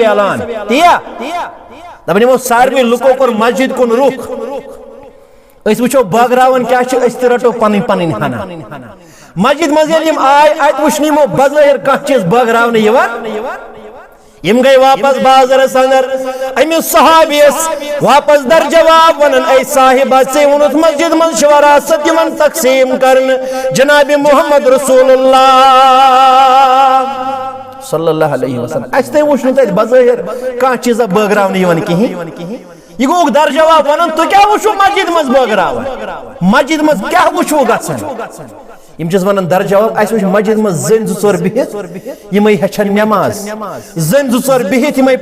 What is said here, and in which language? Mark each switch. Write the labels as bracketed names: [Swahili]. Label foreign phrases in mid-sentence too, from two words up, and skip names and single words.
[Kashmiri] اعلان تیا دپان یمو ساروی لکو کور مسجد کن رخ اس وچھو بٲگراوان کیا چھ اس تہِ رٹو پنن پنن ہنا مسجد مز ییٚلہِ یِم آے ات وچھ نہٕ یمو بظٲہر کانٛہہ چیٖز بٲگراونہٕ یِوان یم گئی واپس بازرس اندر امس صحابیس واپس در جواب ونن اے صاحبہ ژے وونت مسجد من وراثت یمن تقسیم کرن جناب محمد رسول اللہ [Arabic] صلی اللہ علیہ وسلم [Kashmiri] اس تے وچھ نہ بظاہر کانٛہہ چیزا بٲگراونہٕ یِوان کِہیٖنۍ یہ گوٚو در جواب ونن تو کیا وچھو مسجد مز بٲگراوان مسجد مز کیا وچھو گژھان یم چیز ونن در جواب اس وچھ مسجد مز زن زٕ ژور بہت یمے ہچھن نماز زن زٕ ژور بہت یمے